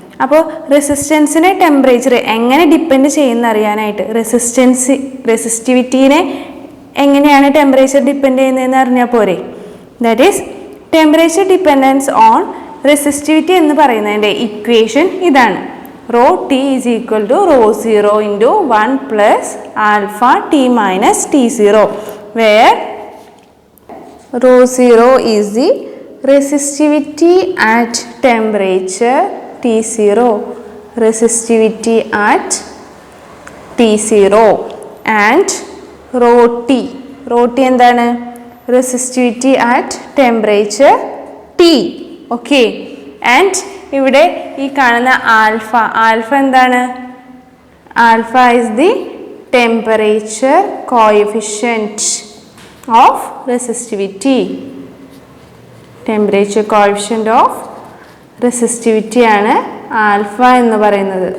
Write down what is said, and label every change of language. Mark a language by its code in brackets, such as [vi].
[ml] അപ്പോൾ റെസിസ്റ്റൻസിനെ ടെമ്പറേച്ചർ എങ്ങനെ ഡിപ്പെൻഡ് ചെയ്യുന്ന അറിയാനായിട്ട് റെസിസ്റ്റിവിറ്റീനെ എങ്ങനെയാണ് ടെമ്പറേച്ചർ ഡിപ്പെൻഡ് ചെയ്യുന്നതെന്ന് അറിഞ്ഞാൽ പോരെ. [en] that is temperature dependence on resistivity [ml] എന്ന് പറയുന്നതിൻ്റെ ഇക്വേഷൻ ഇതാണ്. [en] rho T is equal to rho 0 into 1 plus alpha T minus T0, where rho 0 is the resistivity at temperature T0, resistivity at T0, and rho T [ml] എന്താണ്? [en] resistivity at temperature T. [ml] Okay, and ഇവിടെ ഈ കാണുന്ന alpha എന്താണ്? [en] Alpha is the temperature coefficient of resistivity. [ml] Temperature coefficient of resistivity ആണ് alpha എന്ന് പറയുന്നത്.